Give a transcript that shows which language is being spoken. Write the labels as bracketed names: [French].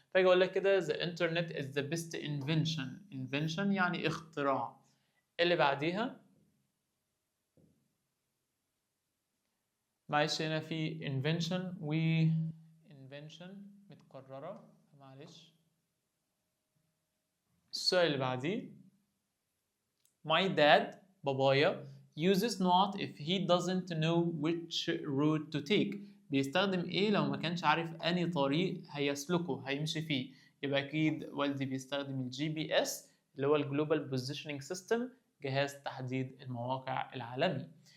[Arabic] فاجي أقول لك كده [English] the internet is the best invention [Arabic] يعني اختراع. اللي بعديها معلش هنا في invention و invention متكررة معلش. السؤال اللي بعديه [English] my dad [Arabic] بابايا [English] uses not if he doesn't know which route to take. [Arabic] بيستخدم ايه لو ما كانش عارف انهي طريق هيسلكه هيمشي فيه. يبقى اكيد والدي بيستخدم الجي بي اس اللي هو الجلوبال بوزيشننج سيستم، جهاز تحديد المواقع العالمي.